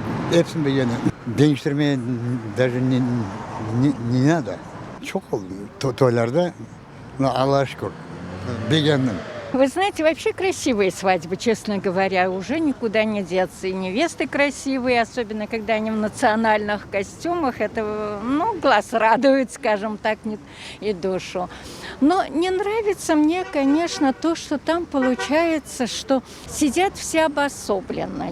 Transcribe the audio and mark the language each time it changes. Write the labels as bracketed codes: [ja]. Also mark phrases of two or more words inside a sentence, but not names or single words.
[tr] Hepsini beğeniyorum. Değiştirmeye [ru] даже не надо. [tr] Çok oldu. Toylarda Allah'a şükür. Beğendim. [ru] Вы знаете, вообще красивые свадьбы, честно говоря, уже никуда не деться. И невесты красивые, особенно когда они в национальных костюмах. Это, ну, глаз радует, скажем так, и душу. Но не нравится мне, конечно, то, что там получается, что сидят все обособленно.